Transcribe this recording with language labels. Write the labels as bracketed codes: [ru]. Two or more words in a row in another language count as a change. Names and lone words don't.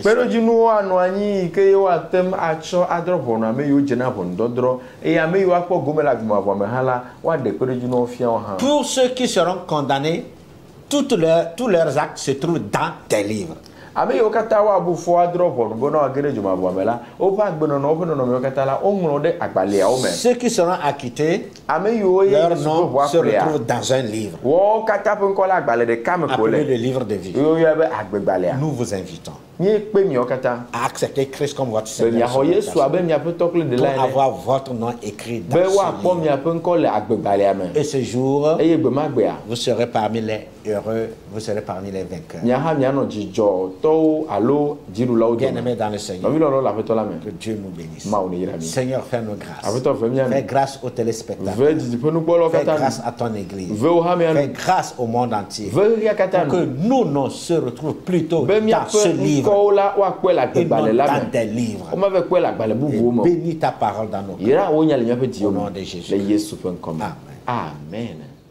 [ee] Kpeɖedzinuwo anɔ anyi ke woatem atsɔ adrɔ ʋɔnu ame yiwo dzena ʋɔnudɔdrɔ̃ eye ame yiwo akpɔ gome le agbemeavɔ me hã la, woaɖe kpeɖedzinuwo fia wo hã. [fr] Pour ceux qui seront condamnés, tous leurs actes se trouvent dans des livres. [ee] Ame yiwo katã woabu fɔ adrɔ ʋɔnu be na woage ɖe dzomavɔa me la, woƒe agbenɔnɔ, woƒe nɔnɔmewo katã la, woŋlɔ ɖe agbalẽawo me. [fr] Ceux qui seront acquittés, [ee] ame yiwo ye [fr] leur nom se retrouve dans un livre. [ee] Wo katã ƒe ŋkɔ le agbalẽ ɖeka me ko le. [fr] Appelé le livre de vie. [ee] Woyɔe be agbegbalẽa. [fr] Nous vous invitons [ee] Míekpe miawo katã [fr] à accepter Christ comme votre [ee] be [fr] Seigneur. [ee] miaxɔ Yesu abe miaƒe tɔ kple [fr] Pour [ee] ɖela ene. [fr] avoir votre nom écrit dans [ee] Be [fr] ce [ee] woakpɔ [fr] livre. [ee] miaƒe ŋkɔ le agbegbalẽa me. [fr] Et ce jour, [ee] Eye gbe ma gbea, [fr] vous serez parmi les heureux, vous serez parmi les vainqueurs. [ee] miaha mianɔ dzidzɔtɔwo alo dziɖulawo dome. [fr] Bien-aimés dans le Seigneur, [ee] Nɔvi lɔlɔ le aƒetɔ la me. [fr] que Dieu nous bénisse. [ee] Mawu ne yra mi. [fr] Seigneur, fais-nous grâce. [ee] Aƒetɔ ve mia [fr] Fais [ee] mi. [fr] grâce aux téléspectateurs. [ee] Ve didiƒenukpɔlawo [fr] Fais [ee] katã [fr] grâce [ee] nu. [fr] à ton Église. [ee] Ve wo hã mia [fr] Fais [ee] nu. [fr] grâce au monde entier. [ee] Ve ɣeya katã [fr] Pour que [ee] nu. [fr] nos noms se retrouvent plutôt [ee] Be [fr] dans ce [ee] miaƒe [fr] livre [ee] ŋkɔwo la woakpɔe le [fr] et non [ee] agbegbalẽ la [fr] dans [ee] me. [fr] des livres. [ee] Womave kpɔe le agbalẽ [fr] Et [ee] bubuwo me. [fr] bénis ta parole dans nos cœurs. [ee] Yera wo nya le míaƒe dziwo [fr] Au nom [ee] me. [fr] de Jésus. [ee] Le Yesu ƒe ŋkɔ me. Amen. Amen.